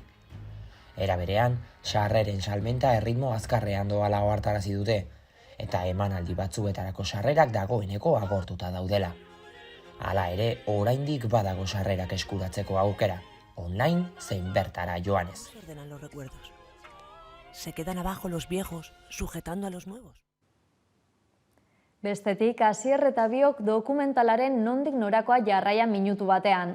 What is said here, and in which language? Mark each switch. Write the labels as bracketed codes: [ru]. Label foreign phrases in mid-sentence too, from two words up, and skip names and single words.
[eu] Era berean, sarreren salmenta erritmo azkarrean doala ohartarazi dute, eta emanaldi batzuetarako sarrerak dagoeneko agortuta daudela. Hala ere, oraindik badago sarrerak eskuratzeko aukera, online zein bertara joanez. [es] Se quedan abajo los viejos, sujetando a los nuevos. [eu] Bestetik, Asier eta biok dokumentalaren nondik norakoa jarraian minutu batean.